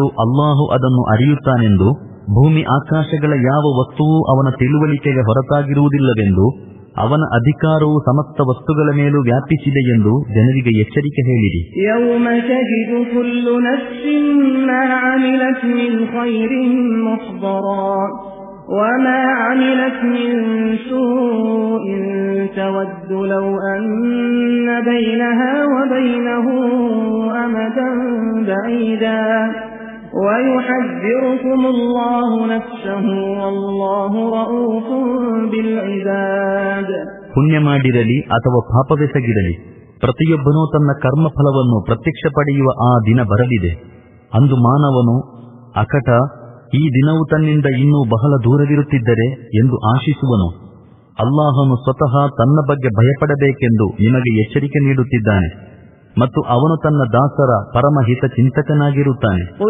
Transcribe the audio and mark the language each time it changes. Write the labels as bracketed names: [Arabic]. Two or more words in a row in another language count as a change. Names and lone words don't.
[Kannada] ಅಲ್ಲಾಹು ಅದನ್ನು ಅರಿಯುತ್ತಾನೆಂದು, ಭೂಮಿ ಆಕಾಶಗಳ ಯಾವ ವಸ್ತುವೂ ಅವನ ತಿಳುವಳಿಕೆಗೆ ಹೊರತಾಗಿರುವುದಿಲ್ಲವೆಂದು, ಅವನ ಅಧಿಕಾರವು ಸಮಸ್ತ ವಸ್ತುಗಳ ಮೇಲೂ ವ್ಯಾಪಿಸಿದೆ ಎಂದು ಜನರಿಗೆ ಎಚ್ಚರಿಕೆ ಹೇಳಿರಿ. [Arabic] يوم تجد كل نفس ما عملت من خير محضرا وما عملت من سوء تود لو أن بينها وبينه أمدا بعيدا ويحذركم الله نفسه والله رؤوف بالعباد. [Kannada] ಪುಣ್ಯ ಮಾಡಿರಲಿ ಅಥವಾ ಪಾಪವೆಸಗಿರಲಿ, ಪ್ರತಿಯೊಬ್ಬನೂ ತನ್ನ ಕರ್ಮಫಲವನ್ನು ಪ್ರತ್ಯಕ್ಷ ಪಡೆಯುವ ಆ ದಿನ ಬರಲಿದೆ. ಅಂದು ಮಾನವನು ಅಕಟ, ಈ ದಿನವು ತನ್ನಿಂದ ಇನ್ನೂ ಬಹಳ ದೂರವಿರುತ್ತಿದ್ದರೆ ಎಂದು ಆಶಿಸುವನು. ಅಲ್ಲಾಹನು ಸ್ವತಃ ತನ್ನ ಬಗ್ಗೆ ಭಯಪಡಬೇಕೆಂದು ನಿಮಗೆ ಎಚ್ಚರಿಕೆ ನೀಡುತ್ತಿದ್ದಾನೆ ಮತ್ತು ಅವನು ತನ್ನ ದಾಸರ ಪರಮಹಿತ ಚಿಂತಕನಾಗಿರುತ್ತಾನೆ.